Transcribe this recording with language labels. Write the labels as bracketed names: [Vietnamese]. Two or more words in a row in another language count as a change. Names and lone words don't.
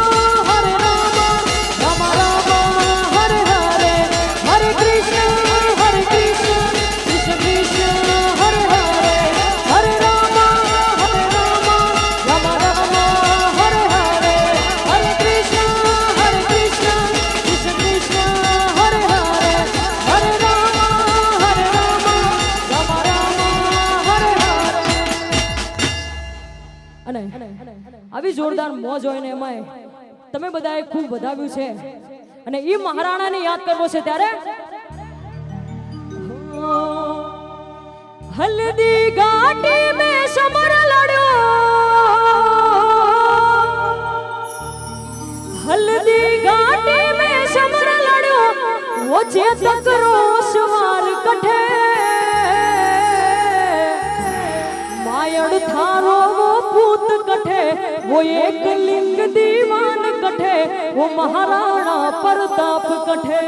[Sanskrit] राम राम हरे हरे, हरे कृष्ण कृष्ण कृष्ण हरे हरे, हरे राम राम राम हरे हरे, हरे कृष्ण कृष्ण कृष्ण हरे हरे, हरे राम राम हरे हरे। [Gujarati] અને આવી જોરદાર મોજ હોય ને એમાં તમે બધાએ ખૂબ વધાવ્યું છે, અને એ મહારાણાને યાદ કરવો છે ત્યારે [Rajasthani] हल्दी घाटी मे समर लड्यो, हल्दी घाटी मे समर लड्यो, वो चेतक रोसवार कठे, मायड़ थारो वो पूत कठे, वो एक लिंग दीवान कठे, वो महाराणा प्रताप कठे।